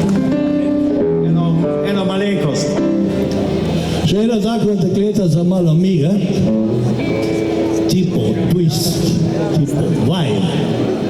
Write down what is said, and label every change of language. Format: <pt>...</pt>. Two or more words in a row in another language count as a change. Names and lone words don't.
<sl>Eno malenkost. Še ena takva dekleta za malo mige, tipo twist, tipo vibe.</sl>